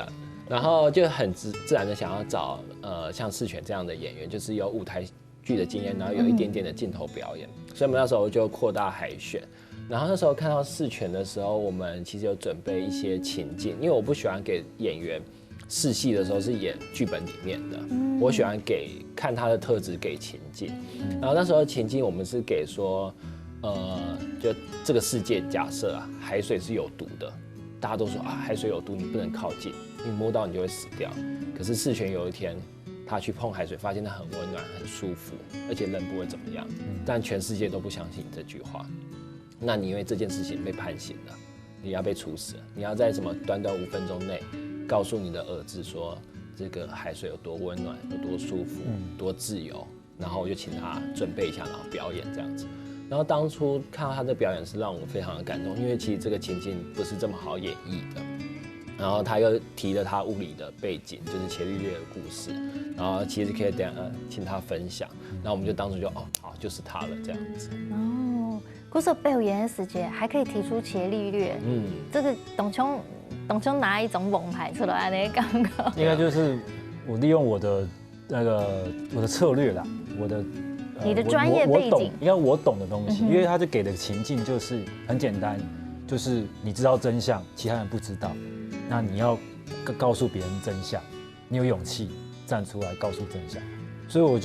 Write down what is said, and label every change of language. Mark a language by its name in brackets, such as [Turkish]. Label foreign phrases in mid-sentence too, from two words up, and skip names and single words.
[Chinese] 然後就很自然的想要找像思全這樣的演員，就是有舞台劇的經驗，然後有一點點的鏡頭表演，所以我們那時候就擴大海選。然後那時候看到思全的時候，我們其實有準備一些情境，因為我不喜歡給演員試戲的時候是演劇本裡面的，我喜歡看他的特質給情境。然後那時候情境我們是給說，就這個世界假設啊，海水是有毒的，大家都說啊海水有毒，你不能靠近，你摸到你就會死掉。可是思全有一天，他去碰海水，發現它很溫暖、很舒服，而且人不會怎麼樣。但全世界都不相信你這句話，那你因為這件事情被判刑了，你要被處死了，你要在什麼短短 5分鐘內告訴你的兒子說，這個海水有多溫暖、有多舒服、多自由。然後我就請他準備一下，然後表演這樣子。然後當初看到他的表演是讓我非常的感動，因為其實這個情境不是這麼好演繹的。然後他又提了他物理的背景，就是伽利略的故事，然後其實可以等下請他分享。然後我們就當初就好，就是他了這樣子。哦，嗰時候表演的時間還可以提出伽利略，這個董卿拿一種王牌出來，你感覺？應該就是我利用我的那个我的策略啦，我的你的专业背景，应该我懂的东西，因为他就给的情境就是很简单，就是你知道真相，其他人不知道，那你要告诉别人真相，你有勇气站出来告诉真相，所以我